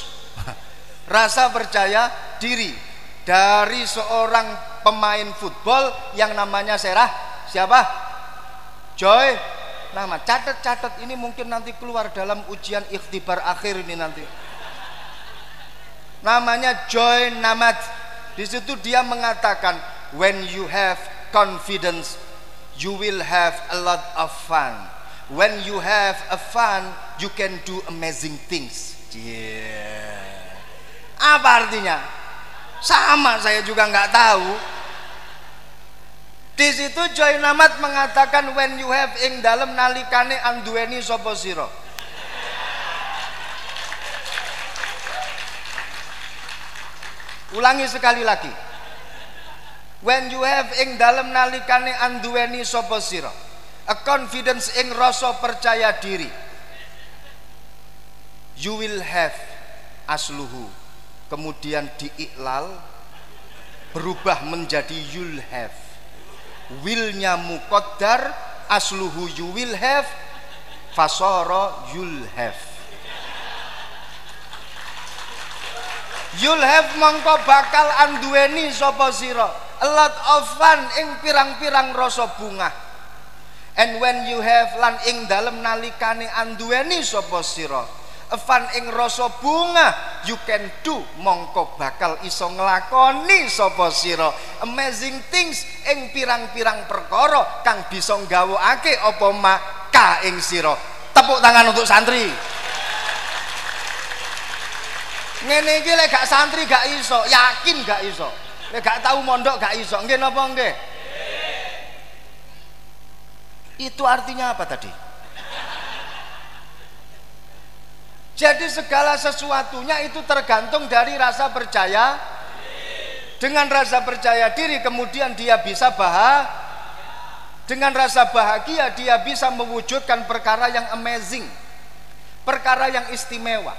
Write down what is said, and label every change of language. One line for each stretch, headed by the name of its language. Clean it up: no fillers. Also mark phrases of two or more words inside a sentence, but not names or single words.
Indonesian: Rasa percaya diri dari seorang pemain football yang namanya siapa? Joy Namath. Catat ini mungkin nanti keluar dalam ujian ikhtibar akhir ini nanti. Namanya Joy Namath. Di situ dia mengatakan,
English: when you have confidence, you will have a lot of fun. When you have a fun, you can do amazing things. Yeah.
Indonesian: Apa artinya? Sama, saya juga nggak tahu. Di situ Joy Namath mengatakan,
English: when you have
Javanese: ing dalem nalikane anduweni sapa sira.
Indonesian: Ulangi sekali lagi.
English: When you have
Javanese: ing dalem nalikane anduweni sapa sira.
English: A confidence
Javanese: ing rasa percaya diri.
English: You will have asluhu.
Indonesian: Kemudian diiklal berubah menjadi
English: you'll have. Willnya muqaddar, asluhu you will have, fasara you'll have. You'll have
Javanese: mongko bakal anduweni sapa sira.
English: A lot of fun
Javanese: ing pirang-pirang rasa bunga.
English: And when you have
Javanese: lan ing dalem nalikane anduweni sapa sira,
English: a fun
Javanese: ing rasa bunga
English: you can do,
Javanese: mongko bakal iso nglakoni sapa sira
English: amazing things
Javanese: ing pirang-pirang perkara kang bisa nggawakake apa maka ing sira.
Indonesian: Tepuk tangan untuk santri.
Javanese: Ngene iki lek gak santri gak iso, yakin gak iso. Lek gak tahu mondok gak iso. Nggih napa nggih?
Indonesian: Itu artinya apa tadi? Jadi segala sesuatunya itu tergantung dari rasa percaya. Dengan rasa percaya diri kemudian dia bisa dengan rasa bahagia dia bisa mewujudkan perkara yang amazing, perkara yang istimewa.